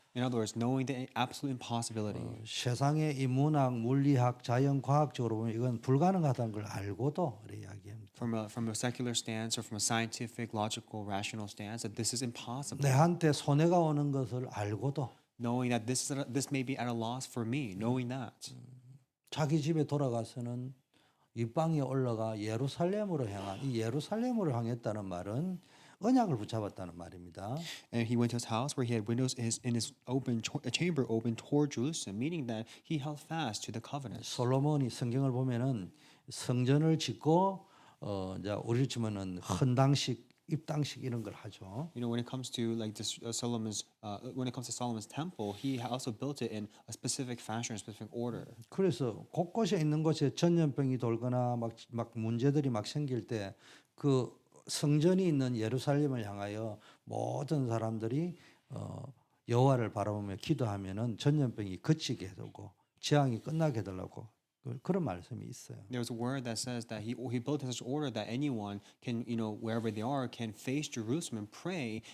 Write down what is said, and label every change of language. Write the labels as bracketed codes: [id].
[en] In other words, knowing the absolute impossibility. [ko] 세상의 이 문학, 물리학, 자연, 과학적으로 보면 이건 불가능하다는 걸 알고도 이렇게 이야기합니다. [en] From a secular stance or from a scientific, logical, rational stance, that this is impossible. [ko] 내한테 손해가 오는 것을 알고도 [en] Knowing that this may be at a loss for me, knowing that. [ko] 자기 집에 돌아가서는 입방에 올라가 예루살렘으로 향한 이 예루살렘으로 향했다는 말은 언약을 붙잡았다는 말입니다. [en] And he went to his house where he had windows in his chamber open toward Jerusalem, meaning that he held fast to the covenant. [ko] 솔로몬이 성경을 보면은 성전을 짓고 이제 우리 치면은 헌당식, 입당식 이런 걸 하죠. [en] You know, when it comes to like this when it comes to Solomon's temple, he also built it in a specific fashion, a specific order. [ko] 그래서 곳곳에 있는 곳에 전염병이 돌거나 막 문제들이 막 생길 때 그 성전이 있는 예루살렘을 향하여 모든 사람들이 여호와를 바라보며 기도하면은 전염병이 그치게 해두고 재앙이 끝나게 해달라고 그런 말씀이 있어요. [en] There's a word that says that he built in such order that anyone can, you know, wherever they are, can face Jerusalem and pray.